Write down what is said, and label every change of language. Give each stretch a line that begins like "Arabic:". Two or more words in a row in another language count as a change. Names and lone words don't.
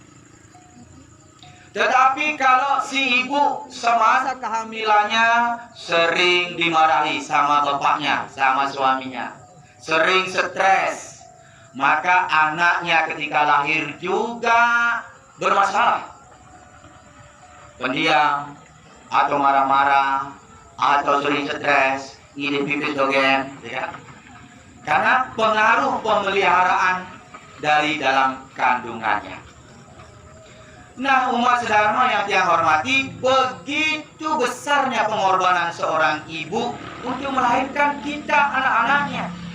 Indonesian: Tetapi kalau si ibu semasa kehamilannya sering dimarahi sama bapaknya, sama suaminya, sering stres, maka anaknya ketika lahir juga bermasalah. Pendiam, atau marah-marah, atau sering stres,
Balinese: ngide pipis dogen,
Indonesian: ya. Karena pengaruh pemeliharaan dari dalam kandungannya. Nah, umat sedharma yang saya hormati, begitu besarnya pengorbanan seorang ibu untuk melahirkan kita anak-anaknya.